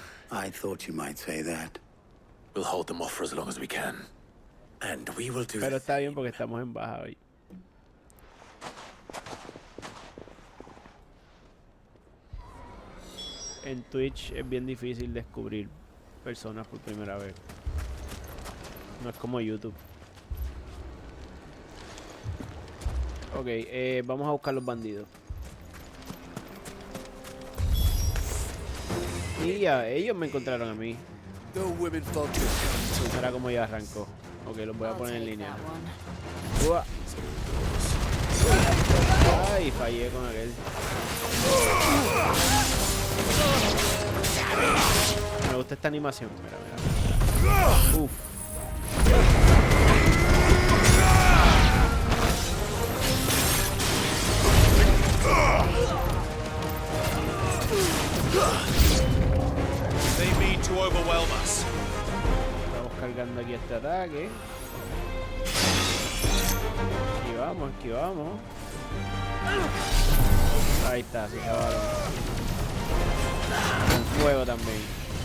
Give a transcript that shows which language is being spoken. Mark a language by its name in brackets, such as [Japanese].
[English] I thought you might say that. We'll hold them off for as long as we can. And we will do [Spanish] Pero está bien porque estamos en baja hoy. En Twitch es bien difícil descubrir personas por primera vez. No es como YouTube. Ok, vamos a buscar los bandidos. Y ya, ellos me encontraron a mí. Mira cómo ya arrancó. Ok, los voy a poner en línea. Uah. Ay, fallé con aquel. Me gusta esta animación. Mira. Uf. [English] They mean to overwhelm us. [Spanish] Estamos cargando aquí este ataque. Esquivamos, esquivamos. Ahí está, se acabaron. Con fuego también.